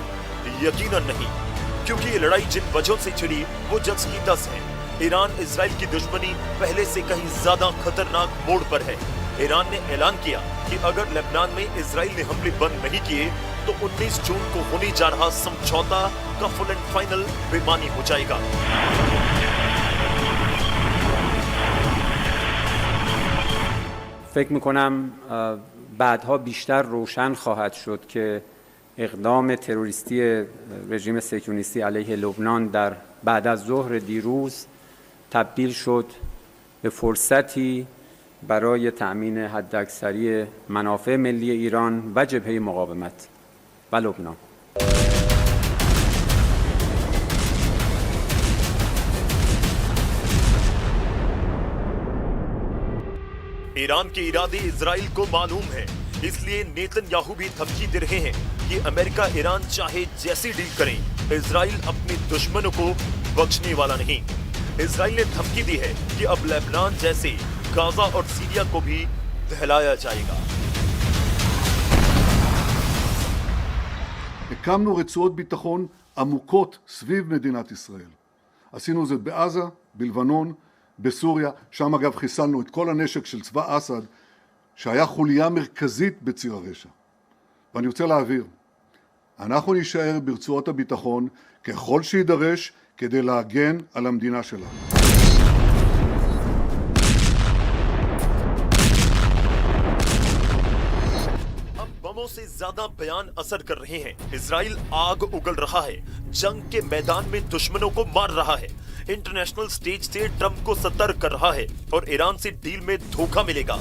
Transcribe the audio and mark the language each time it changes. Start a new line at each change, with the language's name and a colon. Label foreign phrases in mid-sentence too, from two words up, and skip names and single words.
Hindi: यकीनन नहीं, क्योंकि ये लड़ाई जिन वजहों से छिड़ी वो 10 की 10 है। ईरान इजराइल की दुश्मनी पहले से कहीं ज्यादा खतरनाक मोड़ पर है। ईरान ने ऐलान किया कि अगर लेबनान में इजराइल ने हमले बंद नहीं किए तो 19 जून को होने जा रहा समझौता का
English: full and final
Hindi: बेमानी हो जाएगा।
Persian: فکر میکنم بعدها بیشتر روشن خواهد شد که اقدام تروریستی رژیم صهیونیستی علیه لبنان در بعد از ظهر دیروز تبدیل شد به فرصتی برای تأمین حداکثری منافع ملی ایران و جبهه مقاومت و لبنان.
Hindi: ईरान के इरादे इजराइल को मालूम है, इसलिए नेतन्याहू भी धमकी दे रहे हैं कि अमेरिका ईरान चाहे जैसी डील करें, इजराइल अपने दुश्मनों को बख्शने वाला नहीं। इजराइल ने धमकी दी है कि अब लेबनान जैसे गाजा और सीरिया को भी दहलाया जाएगा।
Hebrew: הקמנו רצועות ביטחון עמוקות סביב מדינת ישראל. עשינו זאת בעזה, בלבנון, בסוריה, שם אגב חיסלנו את כל הנשק של צבא אסד, שהיה חוליה מרכזית בציר הרשע. ואני רוצה להעביר, אנחנו נשאר ברצועות הביטחון ככל שידרש כדי להגן על המדינה שלנו.
Hindi: से ज्यादा बयान असर कर रहे हैं। इजराइल आग उगल रहा है, जंग के मैदान में दुश्मनों को मार रहा है,
English: international stage
Hindi: से ट्रंप को सतर्क कर रहा है और ईरान से डील में धोखा मिलेगा।